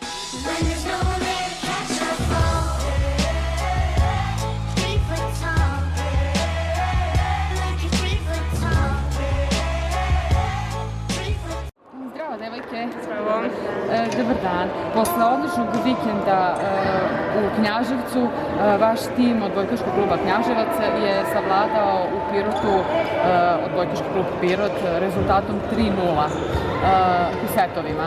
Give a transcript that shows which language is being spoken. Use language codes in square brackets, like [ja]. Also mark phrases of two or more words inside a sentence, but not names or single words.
[en] When there's no one there to catch a fall. 3 foot tall. Like a 3 foot tall. 3 foot. [sr] Zdravo, devojke. Zdravo. Dobar dan. Posle odličnog vikenda u Knjaževcu, vaš tim od Odbojkaškog kluba Knjaževac je savladao u Pirotu Odbojkaški klub Pirot rezultatom 3:0 u setovima.